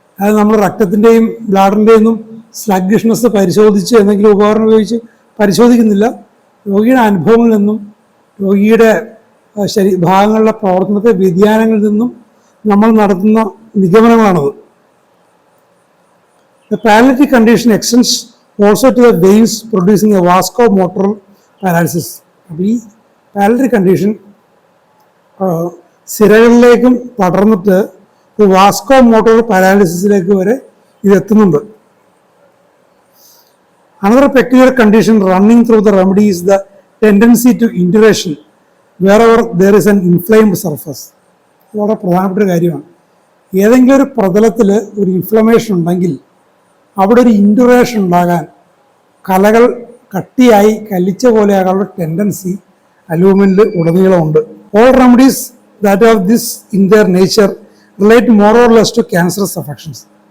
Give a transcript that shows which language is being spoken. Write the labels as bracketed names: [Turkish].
[Malayalam] അതായത് നമ്മൾ രക്തത്തിൻ്റെയും ബ്ലാഡറിൻ്റെയൊന്നും സ്ലഗ്ഗിഷ്നെസ് പരിശോധിച്ച് എന്തെങ്കിലും ഉപകരണം ഉപയോഗിച്ച് പരിശോധിക്കുന്നില്ല. രോഗിയുടെ അനുഭവങ്ങളിൽ നിന്നും രോഗിയുടെ ഭാഗങ്ങളുടെ പ്രവർത്തനത്തെ വ്യതിയാനങ്ങളിൽ നിന്നും നമ്മൾ നടത്തുന്ന നിഗമനങ്ങളാണത്. [English] The paralytic condition extends also to the veins producing a vasomotor paralysis. [Malayalam] അപ്പോൾ ഈ പാരലിറ്റിക് കണ്ടീഷൻ സിരകളിലേക്കും പടർന്നിട്ട് വാസ്കോമോട്ടോർ പാരാലിസിസിലേക്ക് വരെ ഇത് എത്തുന്നുണ്ട്. [English] Another peculiar condition running through the remedy is the tendency to induration wherever there is an inflamed surface. [Malayalam] വളരെ പ്രധാനപ്പെട്ട കാര്യമാണ്. ഏതെങ്കിലും ഒരു പ്രതലത്തിൽ ഒരു ഇൻഫ്ലമേഷൻ ഉണ്ടെങ്കിൽ അവിടെ ഒരു ഇൻഡുറേഷൻ ഉണ്ടാകാൻ, കലകൾ കട്ടിയായി കല്ലിച്ച പോലെയാകാനുള്ള tendency അലൂമിനിൽ ഉടനീളമുണ്ട്. [English] All remedies that have this in their nature relate more or less to cancerous affections.